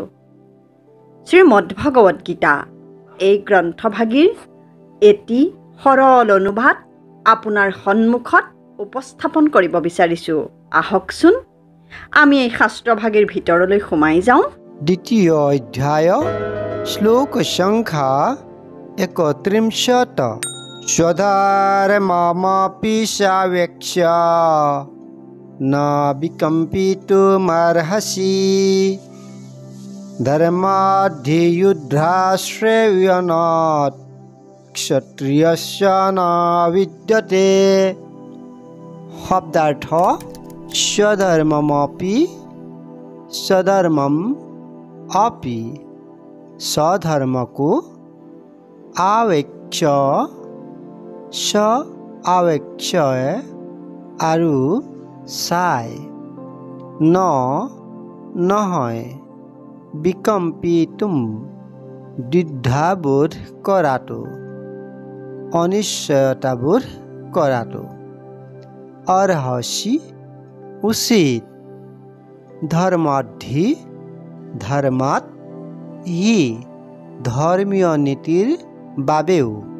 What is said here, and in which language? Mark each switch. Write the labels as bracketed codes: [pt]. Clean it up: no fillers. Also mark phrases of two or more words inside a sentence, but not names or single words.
[as] শ্ৰীমদ্ ভাগৱত গীতা এই গ্ৰন্থভাগীৰ এটি সৰল অনুবাদ আপোনাৰ সন্মুখত উপস্থাপন কৰিব বিচাৰিছোঁ। আহকচোন আমি এই শাস্ত্ৰভাগীৰ ভিতৰলৈ সোমাই যাওঁ। দ্বিতীয় অধ্যায় শ্লোক সংখ্যা 31 [sa] स्वधर्ममपि सावेक्ष्य न विकम्पितुमर्हसि धर्माद्धियुद्धाश्रयणात् क्षत्रियस्य न विद्यते। शब्दार्थ स्वधर्ममपि सधर्मम अपि सधर्मको आवेक्ष्य स आवेक्ष्य [as] আৰু চাই ন নহয় বিকম্পিতুম দ্বিধাবোধ কৰাটো অনিশ্চয়তাবোধ কৰাটো অৰ্হসি উচিত [sa] धर्माद्धि धर्मात हि [as] ধৰ্মীয় নীতিৰ বাবেও